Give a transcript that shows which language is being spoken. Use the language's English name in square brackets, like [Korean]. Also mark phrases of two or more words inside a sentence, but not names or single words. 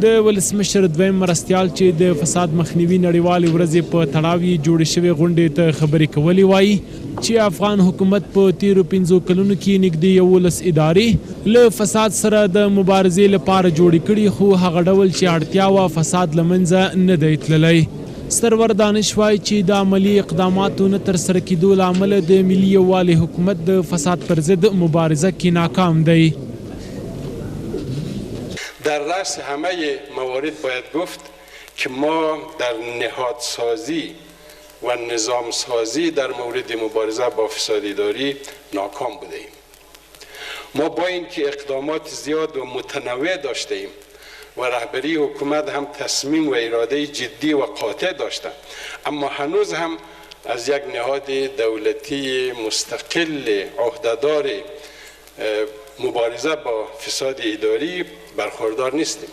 [Pashto] د ولسمشر دویم مرستیال چې د فساد مخنیوي نړیوالې ورځې په تړاو یې جوړې شوې غونډې ته خبرې کولې وایي چې افغان حکومت په تیرو 15 کلونو کې نږدې 11 ادارې له فساد سره د مبارزې لپاره جوړې کړي خو هغه ډول چې اړتیا وه فساد له منځه نه دی تللی. سرور دانش وایي چې د عملي اقداماتو نه ترسره کېدو له امله د ملي یووالي حکومت د فساد پر ضد مبارزه کې ناکام دی. [Persian] در رأس همه موارد باید گفت که ما در نهادسازی و نظام سازی در مورد مبارزه با فساد اداری ناکام بوده ایم. ما با اینکه اقدامات زیاد و متنوع داشته ایم و رهبری حکومت هم تصمیم و اراده جدی و قاطع داشتند اما هنوز هم از یک نهاد دولتی مستقل عهدهدار مبارزه با فساد اداری برخوردار نیستیم.